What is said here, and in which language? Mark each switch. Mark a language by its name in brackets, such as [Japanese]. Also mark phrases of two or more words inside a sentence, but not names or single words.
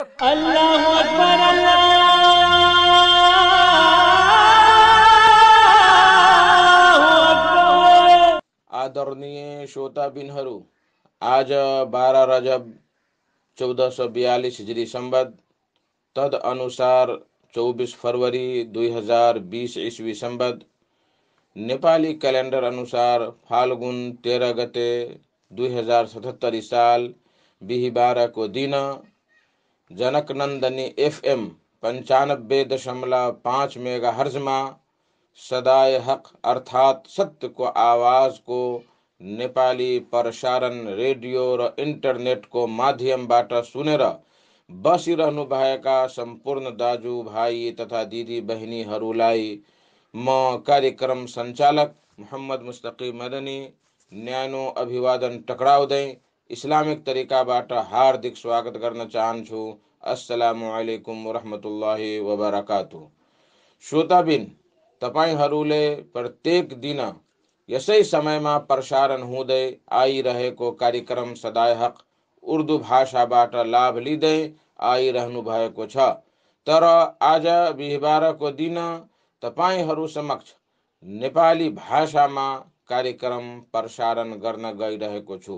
[Arabic] الله أكبر الله أكبر. [Nepali] आदरणीय श्रोताबिनहरू, आज 12 रजब 1442 हिजरी संबत तद अनुसार 24 फरवरी 2020 ईस्वी संबत नेपाली क्यालेन्डर अनुसार फाल्गुन 13 गते 2077 साल बिहिबारको दिन जनकनन्दनी FM 95.5 मेगाहर्जमा सदाय हक अर्थात सत्य को आवाज को नेपाली प्रसारण रेडियो र इन्टरनेटको माध्यमबाट सुनेर बसिरहनु भएका सम्पूर्ण दाजु भाइ तथा दिदी बहिनीहरूलाई म कार्यक्रम सञ्चालक मोहम्मद मुस्तकिम मदनी न्यानो अभिवादन टक्राउँदै इस्लामिक तरिकाबाट हार्दिक स्वागत गर्न चाहन्छु। [Arabic] السلام عليكم ورحمة الله وبركاته. [Nepali] श्रोताबिन, तपाईहरूले प्रत्येक दिन यसै समयमा प्रसारण हुँदै आइरहेको कार्यक्रम सदाय हक उर्दू भाषाबाट लाभ लिँदै आइरहनु भएको छ। तर आज बिहिबारको दिन तपाईहरू समक्ष नेपाली भाषामा कार्यक्रम प्रसारण गर्न गइरहेको छु।